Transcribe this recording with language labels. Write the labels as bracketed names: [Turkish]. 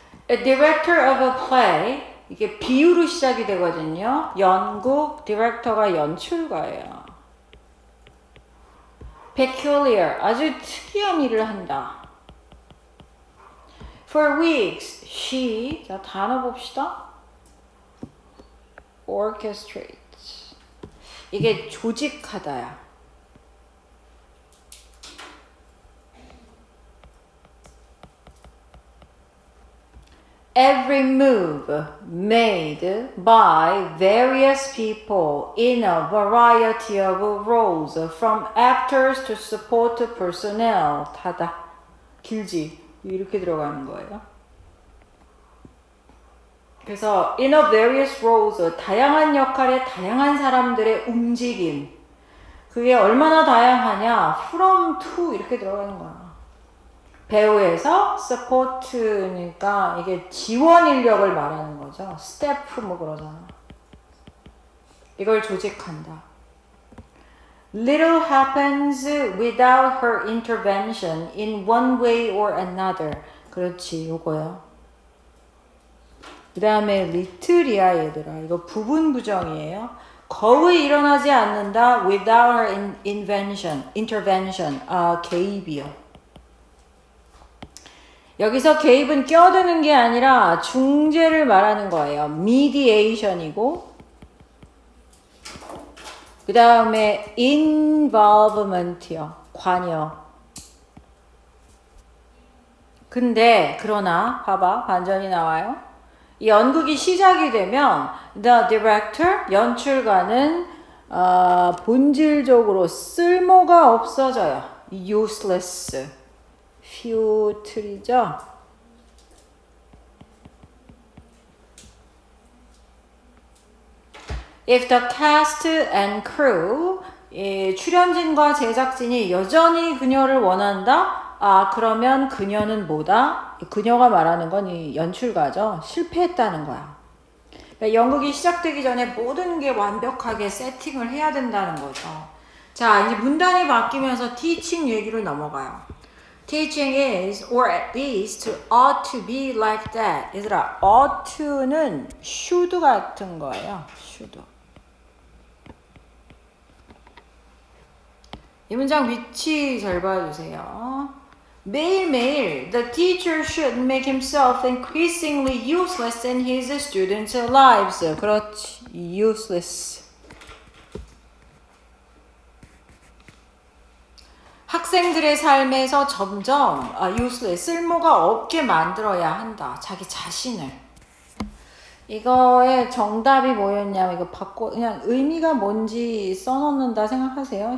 [English] A director of a play, [Korean] 이게 비유로 시작이 되거든요. 연극, 디렉터가 연출가예요. peculiar, 아주 특이한 일을 한다. [English] For weeks, she, [Korean] 자 단어 봅시다. orchestrates, 이게 조직하다야. [English] every move made by various people in a variety of roles, from actors to support personnel. [Korean] 다다. 길지? 이렇게 들어가는 거예요. 그래서 [English] in a various roles, [Korean] 다양한 역할의 다양한 사람들의 움직임. 그게 얼마나 다양하냐? from to 이렇게 들어가는 거야. 배우에서 support니까 이게 지원 인력을 말하는 거죠. staff 뭐 그러잖아. 이걸 조직한다. [English] Little happens without her intervention in one way or another. [Korean] 그렇지, 요거요. 그 다음에 little이야 얘들아. 이거 부분 부정이에요. 거의 일어나지 않는다. [English] without her intervention. [Korean] 개입이요. 여기서 개입은 껴드는 게 아니라 중재를 말하는 거예요. mediation이고 그 다음에 involvement이요. 관여. 근데 그러나 봐봐 반전이 나와요. 이 연극이 시작이 되면 [English] the director, [Korean] 연출가는 본질적으로 쓸모가 없어져요. [English] useless. futil이죠. If the cast and crew, [Korean] 출연진과 제작진이 여전히 그녀를 원한다? 그러면 그녀는 뭐다? 그녀가 말하는 건 이 연출가죠. 실패했다는 거야. 그러니까 연극이 시작되기 전에 모든 게 완벽하게 세팅을 해야 된다는 거죠. 자, 이제 문단이 바뀌면서 teaching 얘기로 넘어가요. [English] Teaching is, or at least, ought to be like that. [Korean] 얘들아, ought to는 should 같은 거예요. should. 이 문장 위치 잘 봐주세요. 매일매일, [English] the teacher should make himself increasingly useless in his students' lives. [Korean] 그렇지, useless. 학생들의 삶에서 점점 useless, 쓸모가 없게 만들어야 한다. 자기 자신을. 이거의 정답이 뭐였냐면 이거 바꿔 그냥 의미가 뭔지 써놓는다 생각하세요.